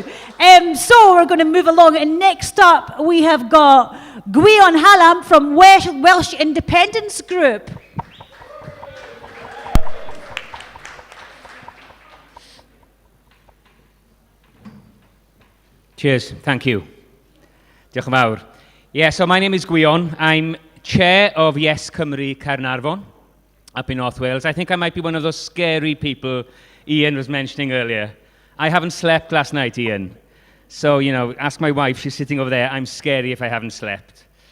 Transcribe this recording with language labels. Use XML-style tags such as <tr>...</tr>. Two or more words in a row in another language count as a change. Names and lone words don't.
<en>So we're going to move along. And next up, we have got Gwion Hallam from Welsh Independence Group. Cheers, thank you.</en> <cy>Diolch yn fawr.</cy> <en>Yeah, so my name is Gwion. I'm chair of Yes Cymru Caernarfon up in North Wales. I think I might be one of those scary people Ian was mentioning earlier. I haven't slept last night, Ian. So, you know, ask my wife, she's sitting over there. I'm scary if I haven't slept.</en>